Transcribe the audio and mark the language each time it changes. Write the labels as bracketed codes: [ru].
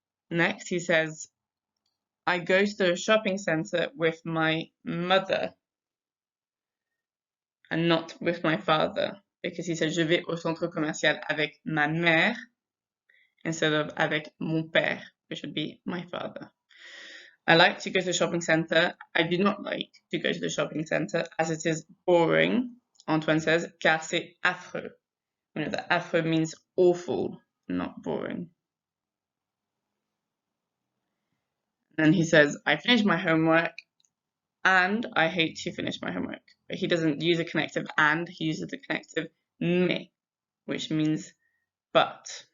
[en] Next, he says, I go to the shopping center with my mother and not with my father, because he said, [fr] je vais au centre commercial avec ma mère [en] instead of [fr] avec mon père, [en] which would be my father. I like to go to the shopping center. I do not like to go to the shopping center as it is boring. Antoine says, [fr] car c'est affreux. [en] We know that affreux means awful, not boring. Then he says, I finished my homework and I hate to finish my homework. But he doesn't use a connective and, he uses the connective mais, which means but.